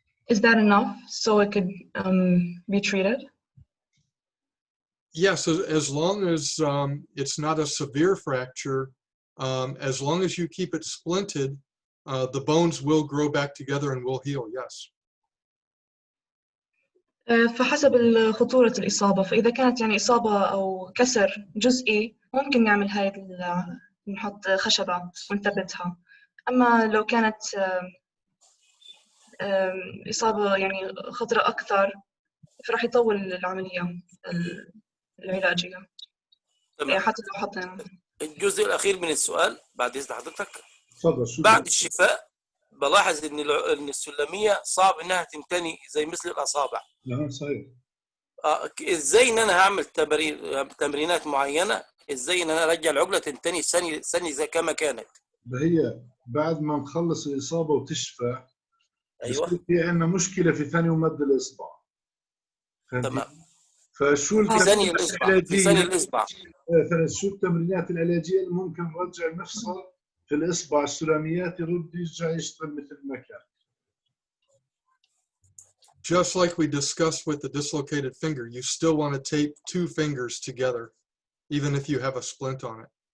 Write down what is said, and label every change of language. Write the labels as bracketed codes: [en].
[en] Is that enough so it could be treated? Yes, as long as it's not a severe fracture, as long as you keep it splinted, the bones will grow back together and will heal, yes. [ar] فحسب خطورة الإصابة، فإذا كانت يعني إصابة أو كسر جزئي ممكن نعمل هاي نحط خشبة ونثبتها. أما لو كانت إصابة يعني خطرة أكثر فراح يطول العملية العلاجية. تمام. حتى لو حطينا. الجزء الأخير من السؤال بعد إذن حضرتك. تفضل. بعد الشفاء بلاحظ إن السلمية صعب إنها تنتني زي مثل الأصابع. نعم صحيح. إزاي إن أنا هعمل تمرينات معينة، إزاي إن أنا أرجع العقلة تنتني ثاني زي كما كانت؟ هي بعد ما نخلص الإصابة وتشفى، أيوه. في عندنا مشكلة في ثاني ومد الإصبع. تمام. فشو في ثاني الإصبع. شو التمرينات العلاجية اللي ممكن نرجع المفصل في الإصبع السلاميات يرجع يشتغل مثل ما كان؟ [en] Just like we discussed with the dislocated finger, you still want to tape two fingers together, even if you have a splint on it.